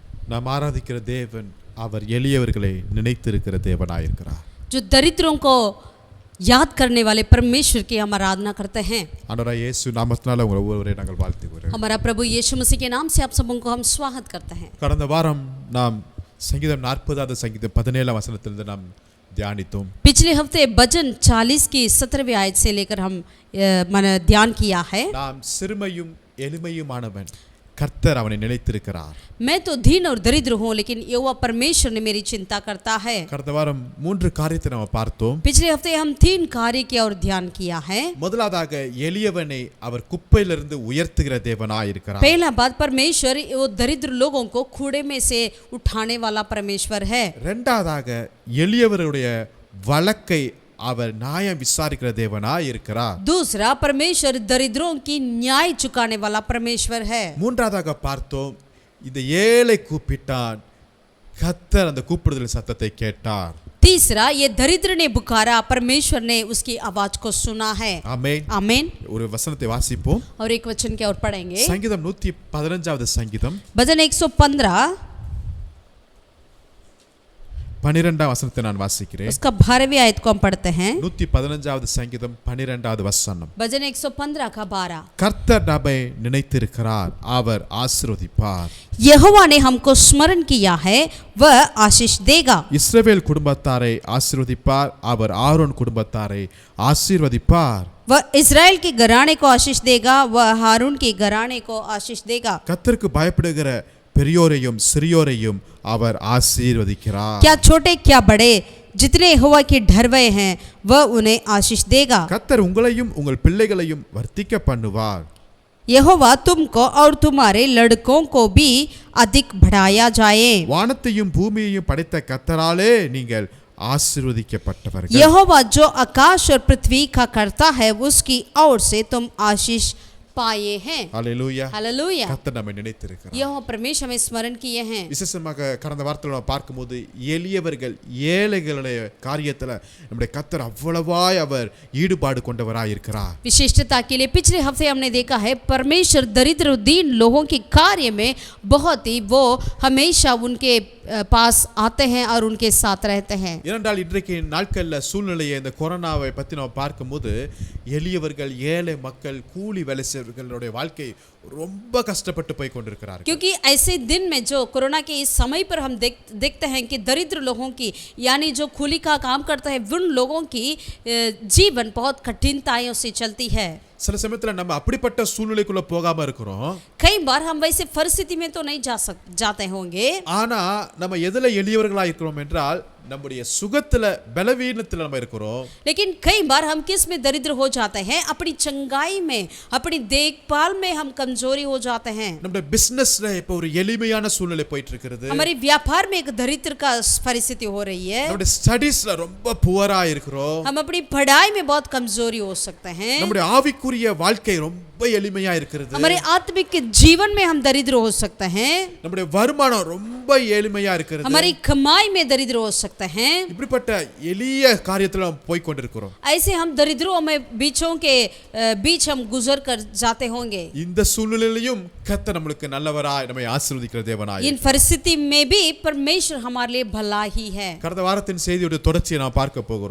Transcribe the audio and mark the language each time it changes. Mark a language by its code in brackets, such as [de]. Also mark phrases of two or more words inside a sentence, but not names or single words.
[ta] நாம் ஆராதிக்கிற தேவன் அவர் எளியவர்களை நினைத்திருக்கிற தேவனாயிருக்கிறார். [hi] जो दरिद्रों को याद करने वाले परमेश्वर की हम आराधना करते हैं. [ta] ஆண்டவராகிய இயேசு நாமத்தினால உங்களை ஒவ்வொருவரையும் நாங்கள் வாழ்த்துகிறோம். [hi] हमारा प्रभु यीशु मसीह के नाम से आप सबों को हम स्वागत करते हैं. [ta] கடந்த வாரம் நாம் சங்கீதம் 40வது சங்கீதம் 17 வசனத்திலிருந்து நாம் தியானித்தோம். [hi] पिछले हफ्ते भजन 40 की 17वीं आयत से लेकर हम ध्यान किया है. [ta] நாம் சிறுமையும் எளிமையுமானவன், கர்த்தர் அவனை நினைத்திருக்கிறார். [hi] मैं तो दीन और दरिद्र हूँ, लेकिन यहोवा परमेश्वर ने मेरी चिंता करता है. [ta] கடந்த வாரம் 3 காரியத்தை நாம் பார்த்தோம். [hi] पिछले हफ्ते हम 3 कार्य किया और ध्यान किया है. [ta] முதலாவதாக எளியவனை அவர் குப்பையிலிருந்து உயர்த்துகிற தேவனாய் இருக்கிறார். [hi] पहला बात, परमेश्वर वो दरिद्र लोगों को कूड़े में से उठाने वाला परमेश्वर है. [ta] இரண்டாவதாக எளியவருடைய வழக்கை அவர் நியாயம் விசாரிக்கிற தேவனாய் இருக்கிறார். [hi] दूसरा, परमेश्वर दरिद्रों की न्याय चुकाने वाला परमेश्वर है. [ta] மூன்றாவதாக பார்த்தோம், இந்த ஏழை கூப்பிட்டான், கர்த்தர் அந்த கூப்பிடுதல் சத்தத்தை கேட்டார். [hi] तीसरा, ये दरिद्र ने पुकारा, परमेश्वर ने उसकी आवाज को सुना है. [ta] ஆமென். [hi] आमीन. [ta] ஒரு वचनத்தை வாசிப்போம். [hi] और एक वचन के और पढ़ेंगे. [ta] சங்கீதம் 115வது சங்கீதம் [hi] भजन 115 [ta] 12 வசனத்தை நான் வாசிக்கிறேன். [hi] उसका 12वीं आयत को हम पढ़ते हैं. [ta] 115வது சங்கீதம் 12வது வசனம். [hi] भजन 115 का 12. [ta] கர்த்தர் நம்மை நினைத்திருக்கிறார், அவர் ஆசீர்வதிப்பார். [hi] यहोवा ने हमको स्मरण किया है, वह आशीष देगा. [ta] இஸ்ரவேல் குடும்பத்தாரை ஆசீர்வதிப்பார், அவர் ஆரோன் குடும்பத்தாரை ஆசீர்வதிப்பார். [hi] वह इस्राएल के घराने को आशीष देगा, वह हारून के घराने को आशीष देगा. [ta] கர்த்தருக்கு பயப்படுகிற பெரியோரையும் சிறியோரையும் அவர் ஆசீர்வதிக்கிறார். [hi] क्या छोटे क्या बड़े, जितने यहोवा के डरवे हैं वह उन्हें आशीष देगा. [ta] கர்த்தர் உங்களையும் உங்கள் பிள்ளைகளையும் வர்த்திக்க பண்ணுவார். [hi] यहोवा तुमको और तुम्हारे लड़कों को भी अधिक बढ़ाया जाए. [ta] வானத்தையும் பூமியையும் படைத்த கர்த்தராலே நீங்கள் ஆசீர்வதிக்கப்பட்டவர்கள். [hi] यहोवा जो आकाश और पृथ्वी का करता है, उसकी ओर से तुम आशीष पाए हैं. [ta] ஹல்லேலூயா. [hi] हालेलुया. [ta] கர்த்தர் நம்மை நினைத்திருக்கிறார். [hi] यहोवा परमेश्वर हमें स्मरण किए हैं. [ta] விசேஷமாக கடந்த வாரத்தில் நம்ம பார்க்கும்போது எளியவர்கள் ஏழைகளுடைய காரியத்தில் நம்முடைய கர்த்தர் அவ்வளவாய் அவர் ஈடுபாடு கொண்டவராய் இருக்கிறார். [hi] विशिष्टता के लिए पिछले हफ्ते हमने देखा है, परमेश्वर दरिद्र दीन लोगों के कार्य में बहुत ही वो हमेशा उनके पास आते हैं और उनके साथ रहते हैं. [ta] ஏனென்றால் இன்றைக்கு நாட்களில் சூழ்நிலையை இந்த கொரோனாவை பற்றி நம்ம பார்க்கும்போது எளியவர்கள் ஏழை மக்கள் கூலி வேலை செய்வர்களுடைய வாழ்க்கை ரொம்ப கஷ்டப்பட்டு போய் கொண்டிருக்கிறார்கள். [hi] क्योंकि ऐसे दिन में जो कोरोना के इस समय पर हम देखते हैं कि दरिद्र लोगों की, यानी जो கூலி का काम करता है, उन लोगों की जीवन बहुत कठिनताओं से चलती है. [ta] சில சமயத்தில் நம்ம அப்படிப்பட்ட சூழ்நிலைக்குள்ள போகாம இருக்கிறோம். [hi] कई बार हम वैसे परिस्थिति में तो नहीं जाते होंगे. [ta] ஆனா நம்ம எதுல எளியவர்களா இருக்கிறோம் என்றால் நம்முடைய சுகத்துல பலவீனத்துல நம்ம இருக்கிறோம். [hi] लेकिन कई बार हम किस में दरिद्र हो जाते हैं, अपनी चंगाई में, अपनी देखभाल में हम कमजोरी हो जाते हैं. [ta] நம்முடைய பிசினஸ்ல இப்ப ஒரு எளிமையான சூழ்நிலை போயிட்டு இருக்குது. [hi] हमारे व्यापार में एक दरिद्र का परिस्थिति हो रही है. [ta] நம்முடைய ஸ்டடீஸ்ல ரொம்ப புவரா இருக்கிறோம். [hi] हम अपनी पढ़ाई में बहुत कमजोरी हो सकते हैं. [ta] நம்முடைய ஆவிக்குரிய வாழ்க்கை ரொம்ப எளிமையா இருக்கிறது. [hi] हमारे आत्मिक जीवन में हम दरिद्र हो सकते हैं. [ta] நம்முடைய வருமானம் ரொம்ப எளிமையா இருக்கிறது. [hi] हमारी कमाई में दरिद्र हो सकते हैं. [ta] இப்படிப்பட்ட எளிய காரியத்துல நாம் போய் கொண்டிருக்கிறோம். [hi] ऐसे हम दरिद्रों में बीचों के बीच हम गुजर कर जाते होंगे. [ta] இந்த சூழ்நிலையிலும் கர்த்தர் நமக்கு நல்லவராய் நம்மை ஆசீர்வதிக்கிற தேவனாய். [hi] इन परिस्थिति में भी परमेश्वर हमारे लिए भला ही है. [ta] கடந்த வாரத்தின் செய்தியோட தொடர்ச்சியை நாம் பார்க்க போகிறோம்.